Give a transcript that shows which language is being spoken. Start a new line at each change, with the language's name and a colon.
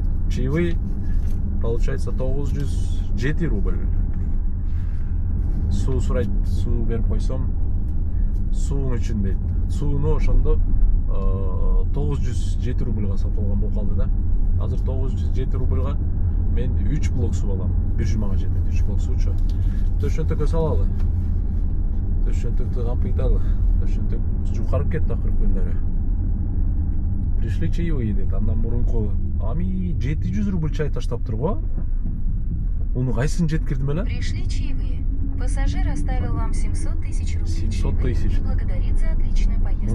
Russian: Чаевые, получается, 907 рубль.
Kyrgyz: Суу сурайт, суу берип койсом, суунун үчүн дейт. Сууну ошондо 907 рубльга сатып алган болуп калды да. Азыр 907 рубльга мен 3 блок суу алам. 1 жумага жетет 3 блок суучу. Төшөнтөккө салалы. Төшөнтөктү кампыйталы. Төшөнтөк жукарып кетти акыркы күндөрү.
Russian: Пришли чаевые
Kyrgyz: дейт. Андан мурунку ами 700 рубль чай таштаптыр го. Уну кайсын жеткирдим эле?
Russian: Пришли чаевые. Пассажир оставил вам 700 тысяч рублей. 700 тысяч. Благодарит за отличную поездку.